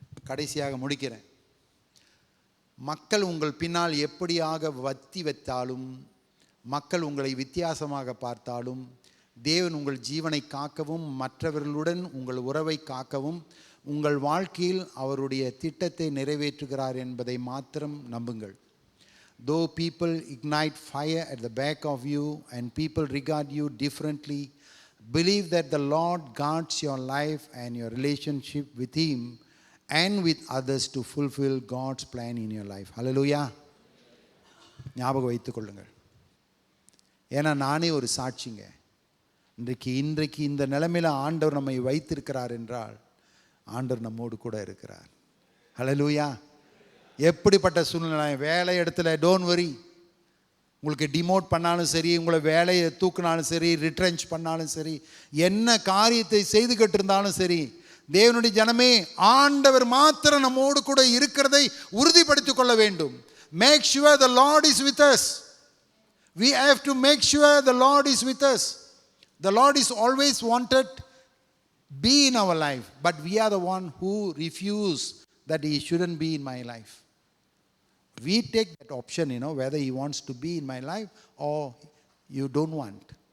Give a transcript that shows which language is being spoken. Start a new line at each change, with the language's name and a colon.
Tamil: கடைசியாக முடிக்கிறேன். மக்கள் உங்கள் பின்னால் எப்படியாக வத்தி வைத்தாலும், மக்கள் உங்களை வித்தியாசமாக பார்த்தாலும், தேவன் உங்கள் ஜீவனை காக்கவும் மற்றவர்களுடன் உங்கள் உறவை காக்கவும் உங்கள் வாழ்க்கையில் அவருடைய திட்டத்தை நிறைவேற்றுகிறார் என்பதை மாத்திரம் நம்புங்கள்.
English: Though people ignite fire at the back of you and people regard you differently, believe that the Lord guards your life and your relationship with Him and with others to fulfill God's plan in your life.
Tamil: Hallelujah. ஞாபகம் வைத்துக் கொள்ளுங்கள். ஏன்னா நானே ஒரு சாட்சிங்க. இன்றைக்கு இந்த நிலைமையில் ஆண்டவர் நம்மை வைத்திருக்கிறார் என்றால் ஆண்டவர் நம்மோடு கூட இருக்கிறார். ஹல்லேலூயா. எப்படிப்பட்ட சூழ்நிலை, வேலை இடத்துல
English: Don't worry.
Tamil: உங்களுக்கு டிமோட் பண்ணாலும் சரி, உங்களை வேலையை தூக்கினாலும் சரி, ரிட்ரென்ச் பண்ணாலும் சரி, என்ன காரியத்தை செய்துகிட்டு இருந்தாலும் சரி, தேவனுடைய ஜனமே, ஆண்டவர் மாத்திரம் நம்மோடு கூட இருக்கிறதை உறுதிப்படுத்திக் கொள்ள வேண்டும்.
English: Make sure the Lord is with us. We have to make sure the Lord is with us. The Lord is always wanted be in our life, but we are the one who refuse that He shouldn't be in my life. We take that option, whether He wants to be in my life or you don't want.